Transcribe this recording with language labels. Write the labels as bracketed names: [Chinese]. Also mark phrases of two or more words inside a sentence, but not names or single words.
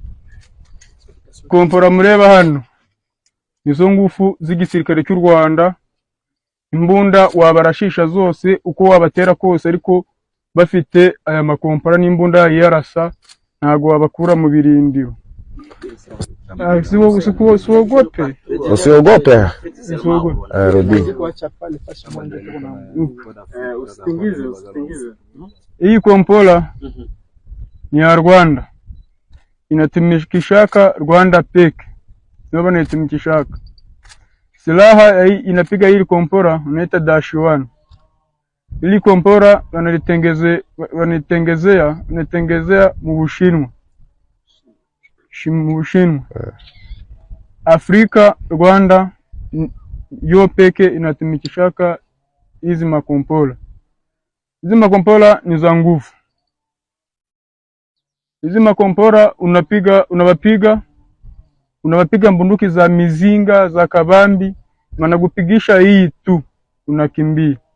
[Kinyarwanda] Kompora mureba hano nizo ngufu z'igisirikare cy'u Rwanda. Imbunda wabarashisha zose uko wabatera kose, ariko bafite aya makompora n'imbunda yarasa ntago wabakura mu birindiro. [Swahili] Usiogope. Rudi. Hii kompola ni ya Rwanda. Inatumikishaka Rwanda peke. Sio inatumikishaka. Silaha inapiga hili kompora unaita -1. Hili kompora wanatengezea mu Bushinwa. Afrika, Rwanda yo peke inatumikishaka hizi makompola. Hizi makompola ni za nguvu. Hizi makompola unawapiga mbunduki za mizinga za kabambi, wanakupigisha hii tu unakimbia.